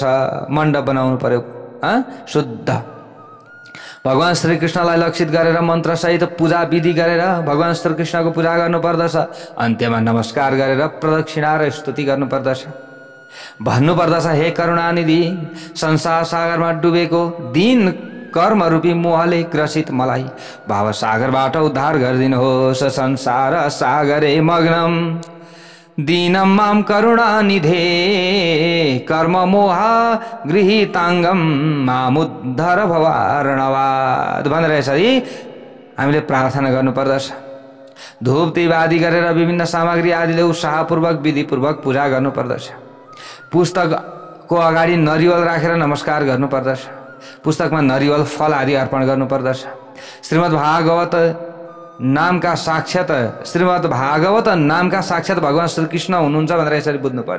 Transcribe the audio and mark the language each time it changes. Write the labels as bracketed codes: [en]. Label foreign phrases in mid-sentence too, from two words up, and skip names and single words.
[ne] मण्डप बनाउनु पर्यो शुद्ध। भगवान् श्रीकृष्णलाई लक्षित गरेर मन्त्रसहित पूजा विधि गरेर भगवान् श्रीकृष्णको पूजा गर्नुपर्दछ। अन्त्यमा नमस्कार गरेर प्रदक्षिणा र स्तुति गर्नुपर्दछ। भन्नुपर्दछ, हे करुणानिधि, संसार सागरमा डुबेको दिन कर्मरूपी मोहले ग्रसित मलाई भावसागरबाट उद्धार गरिदिनुहोस्। [sa] संसार सागरे मग्नम दीनम माम करुणानिधे कर्म मोह गृहीताङ्गम मामुद्धर भवार्णवाद [ne] भनेर यसरी हामीले प्रार्थना गर्नुपर्दछ। धूप दीप आदि गरेर विभिन्न सामग्री आदिले उत्साहपूर्वक विधिपूर्वक पूजा गर्नुपर्दछ। पुस्तकको अगाडि नरिवल राखेर नमस्कार गर्नुपर्दछ। पुस्तकमा नरिवल फल आदि अर्पण गर्नुपर्दछ। श्रीमद् भागवत नामका साक्षात भगवान् श्रीकृष्ण हुनुहुन्छ भनेर यसरी बुझ्नु पर्यो।